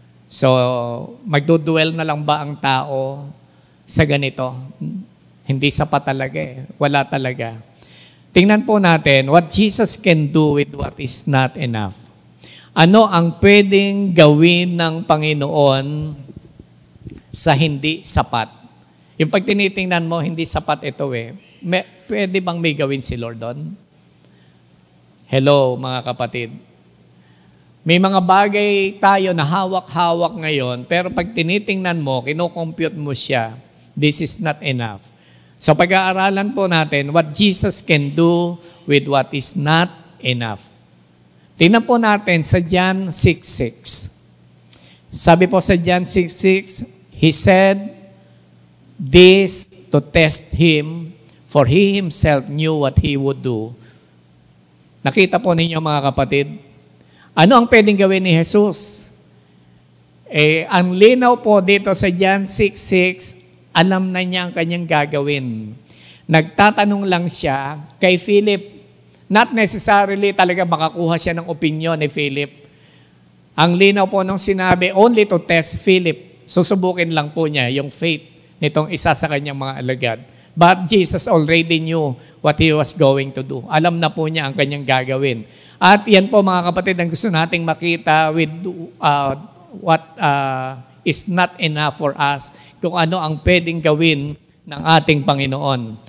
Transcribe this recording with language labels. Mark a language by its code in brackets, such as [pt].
[tl] So, magduduel na lang ba ang tao sa ganito? Hindi sapat talaga Wala talaga. Tingnan po natin [en] what Jesus can do with what is not enough. [tl] Ano ang pwedeng gawin ng Panginoon sa hindi sapat? Yung pag tinitingnan mo, hindi sapat ito pwede bang may gawin si Lord doon? Hello mga kapatid. May mga bagay tayo na hawak-hawak ngayon, pero pag tinitingnan mo, kinocompute mo siya, [en] this is not enough. [tl] So pag-aaralan po natin [en] what Jesus can do with what is not enough. [tl] Tingnan po natin sa [en] John 6:6. [tl] Sabi po sa [en] John 6:6, He said this to test him, for he himself knew what he would do. [tl] Nakita po ninyo mga kapatid, ano ang pwedeng gawin ni Jesus? Ang linaw po dito sa John 6:6, alam na niya ang kanyang gagawin. Nagtatanong lang siya kay Philip. [en] Not necessarily [tl] talaga makakuha siya ng opinion ni Philip. Ang linaw po nung sinabi, [en] only to test Philip. [tl] Susubukin lang po niya yung faith nitong isa sa kanyang mga alagad. [en] But Jesus already knew what He was going to do. [tl] Alam na po niya ang kanyang gagawin. At yan po mga kapatid ang gusto nating makita [en] with what is not enough for us, [tl] kung ano ang pwedeng gawin ng ating Panginoon.